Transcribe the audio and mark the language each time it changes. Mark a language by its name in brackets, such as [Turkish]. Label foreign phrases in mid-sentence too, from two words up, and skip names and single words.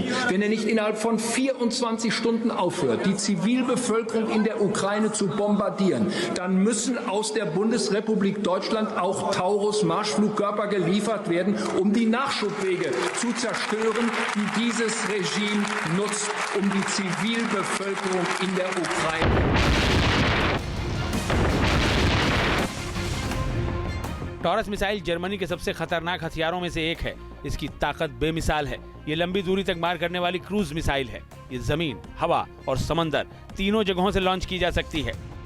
[German] Wenn er nicht innerhalb von 24 Stunden aufhört, die Zivilbevölkerung in der Ukraine zu bombardieren, dann müssen aus der Bundesrepublik Deutschland auch Taurus-Marschflugkörper geliefert werden, um die Nachschubwege zu zerstören, die dieses Regime nutzt, um die Zivilbevölkerung in der Ukraine. [Hindi] टॉरस मिसाइल जर्मनी के सबसे खतरनाक हथियारों में से एक है। इसकी ताकत बेमिसाल है। ये लंबी दूरी तक मार करने वाली [English] cruise missile [Hindi] है। ये जमीन, हवा और समंदर तीनों जगहों से लॉन्च की जा सकती है।